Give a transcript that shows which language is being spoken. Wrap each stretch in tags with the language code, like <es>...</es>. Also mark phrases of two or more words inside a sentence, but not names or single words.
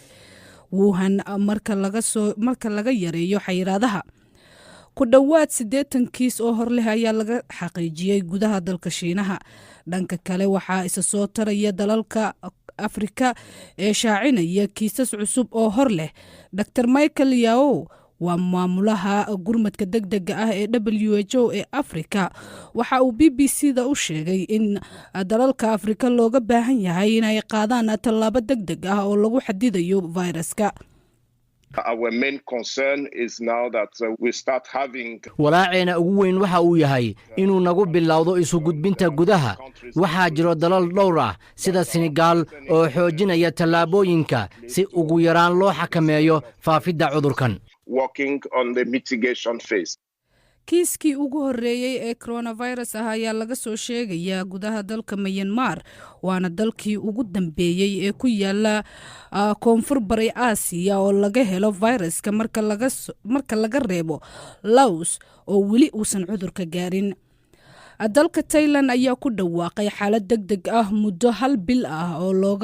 <so>Wuhan marka laga yareeyo xayiraadaha ku dhawaad 80 kiis oo hor leh ayaa laga xaqiijiyay gudaha dalka Shiinaha dhanka kale waxaa isa soo taraya dalalka Afrika ee shaacinaya kiisas cusub oo hor leh Dr. Michael Yao waa maamulaha gurmadka degdega ah ee WHO ee Afrika waxa uu BBC-da u sheegay in dalalka Afrika looga baahan yahay inay qaadaan tallaabo degdeg ah oo lagu xadidayo fayraska</so> <en>Our main concern is now that we start having</en> <so>walaaceena ugu weyn waxa uu yahay inuu nagu bilowdo isu gudbinta gudaha waxaa jiro dalal dhowr ah sida Senegal oo xoojinaya tallaabooyinka si ugu yaraan loo xakameeyo faafidda cudurkan</so> <en>working on the mitigation phase.</en> <so>Kiiskii ugu horeeyay ee coronavirus ah ayaa laga soo sheegayaa gudaha dalka Myanmar waana dalkii ugu dambeeyay ee ku yaala koonfur bari Aasiya oo laga helo viruska marka laga reebo Laos oo weli uusan cudurka gaarin dalka Thailand ayaa ku dhawaaqay xaalad degdeg ah muddo 1 bil ah oo</so>